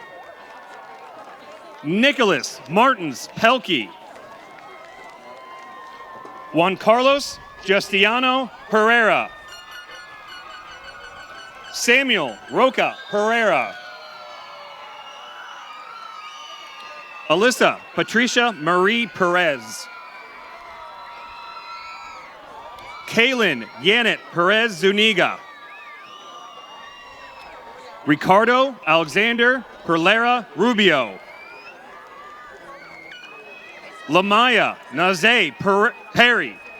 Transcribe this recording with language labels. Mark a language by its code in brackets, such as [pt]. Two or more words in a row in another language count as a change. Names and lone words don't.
[en] Nicholas Martins Pelkey. Juan Carlos Justiano Herrera. Samuel Roca Herrera. Alyssa Patricia Marie Perez. Kaylin Yanet Perez Zuniga. Ricardo Alexander Perlera Rubio. Lamaya Naze Perry.